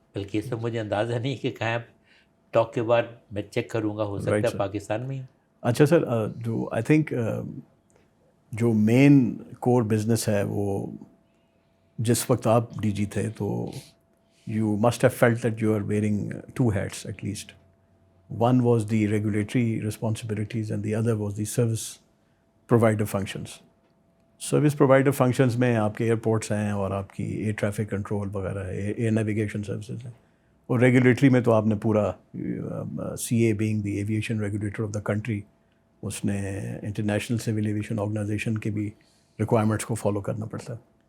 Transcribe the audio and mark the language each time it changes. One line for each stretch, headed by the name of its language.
Urdu: بلکہ اس میں مجھے اندازہ نہیں کہ کہاں ٹاک کے بعد میں چیک کروں گا, ہو سکتا ہے پاکستان میں ہی. اچھا سر, جو
English: I think
Urdu: جو
English: main core business
Urdu: ہے وہ جس وقت آپ
English: D G
Urdu: تھے تو
English: You must have felt that you are wearing 2 hats at least. One was the regulatory responsibilities and the other was the service provider functions. Service provider functions
Urdu: میں آپ کے ایئرپورٹس ہیں اور آپ کی ایئر ٹریفک کنٹرول وغیرہ ہے, year navigation services ہیں, اور ریگولیٹری میں تو آپ نے پورا سی اے
English: being the aviation regulator of the country,
Urdu: اس نے انٹرنیشنل سول ایویشن آرگنائزیشن کی بھی ریکوائرمنٹس کو فالو کرنا پڑتا ہے.